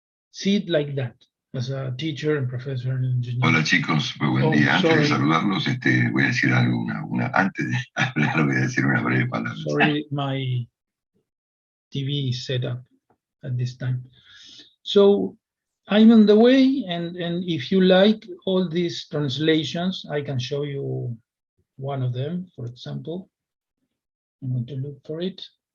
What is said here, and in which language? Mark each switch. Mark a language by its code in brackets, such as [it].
[en] see it like that as a teacher and professor and engineer. [es] Hola chicos, muy buen día. Antes de saludarlos, voy a decir algo, antes de hablar voy a decir una breve palabra. [en] Sorry, my TV is set up at this time. So I'm on the way, and if you like all these translations, I can show you one of them, for example. I'm going to look for it.